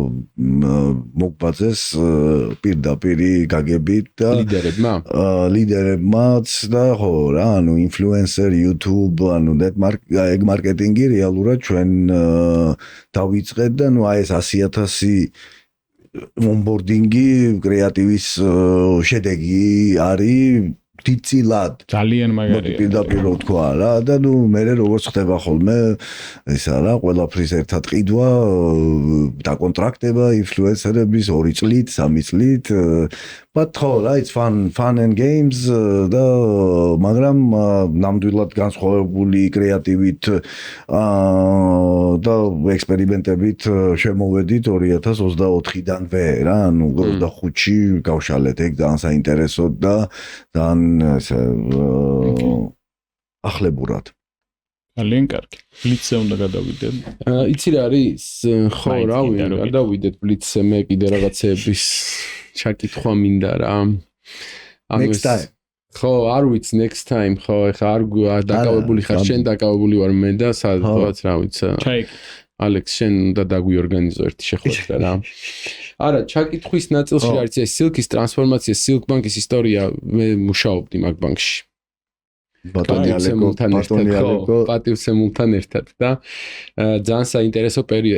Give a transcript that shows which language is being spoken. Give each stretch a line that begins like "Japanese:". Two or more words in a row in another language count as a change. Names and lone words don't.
Georgian: მოგბაძეს პირდაპირი გაგებით და ლიდერებმაც და ხო რა, ანუ YouTube, ანუ ეგ მარკეტინგი რეალურად ჩვენ დავიწყეთ და ნუ აი ეს 100,000 ონბორდინგი კრეატივის შედეგი არის დიდწილად ძალიან მაგარია პირდაპირ რო თქვა რა და ნუ მე როგორც ხდება ხოლმე ისა რა ყველაფრის ერთად ყიდვა დაკონტრაქტება ინფლუენსერების 2 წლით 3 წლით but ხო რა
English: it's fun and games
Georgian: და მაგრამ ნამდვილად განსხვავებული კრეატივით და ექსპერიმენტებით შემოვედით 2024-დანვე რა ანუ 25-ში გავშალეთ ეგ ძალიან საინტერესოდ და ძალიან ახლებურად. ძალიან კარგი. ბლიცზე უნდა გადავიდეთ. იცი რა არის? ხო, რავი, გადავიდეთ ბლიცზე, მე კიდე რაღაცეების ჩაკითხვა მინდა რა.
English: Next time.
Georgian: ხო, არ ვიცი
English: next time,
Georgian: ხო, ეხა არ დაკავებული ხარ, შენ დაკავებული ვარ მე და სადღაც რა ვიცი. ალექს შენ უნდა დაგვიორგანიზო ერთი შეხვედრა რა. არა, ჩაკითხვის ნაწილში არის ეს სილკის ტრანსფორმაცია, სილკბანკის ისტორია, მე მუშაობდი მაგ ბანკში. პატივცემულთან ერთად და ძალიან საინტერესო პერიოდი.